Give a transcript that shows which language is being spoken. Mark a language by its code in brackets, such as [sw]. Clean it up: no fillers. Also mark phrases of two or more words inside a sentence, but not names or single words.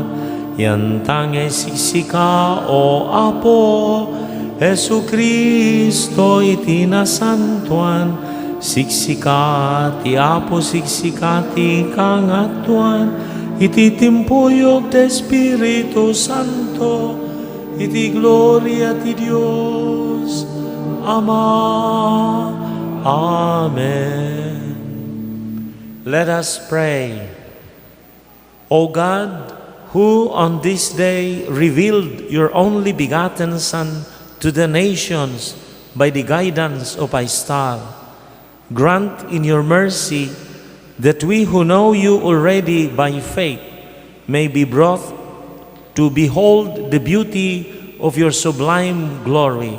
[ilo] yantang siksika o Apo Jesu Kristo iti nasantuan siksika ti Apo siksika ti kangatuan iti timpuyog ti Espiritu Santo iti gloria ti Dios Ama. [en] Amen. Let us pray. O God, who on this day revealed your only begotten Son to the nations by the guidance of a star, grant in your mercy that we who know you already by faith may be brought to behold the beauty of your sublime glory.